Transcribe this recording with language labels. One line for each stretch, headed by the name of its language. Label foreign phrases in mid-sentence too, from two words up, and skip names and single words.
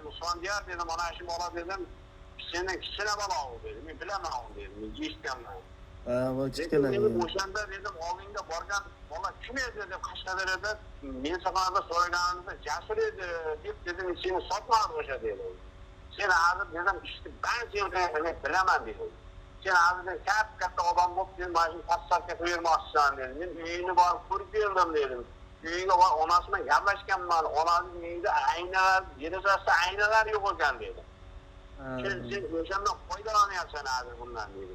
Uzbek: Usmon dedim, mana shu bola dedim. Seni kichkina bola u dedi. Men bilaman u dedi. Men eshitganman. Bu kichkina. O'shanda dedim, oldinga borgan bola kim edi deb Qashqadaryoda men safarda so'raganimda Jasur edi deb dedim, seni sotmadi o'sha dedim. Sen hozir dedim,
Turkish: işte ben seni
Uzbek: bilaman dedim. Sen hozir katta odam bo'lib, sen mana shu pastarga bermoqchisan dedim. Men uyini borib ko'rib berdim dedim. Uyiga borib onasi bilan gaplashganman. Onasining uyida aynalar, derazasi aynalar yo'q ekan dedim. Sen o'shandan foydalanyapsan hozir bundan dedim.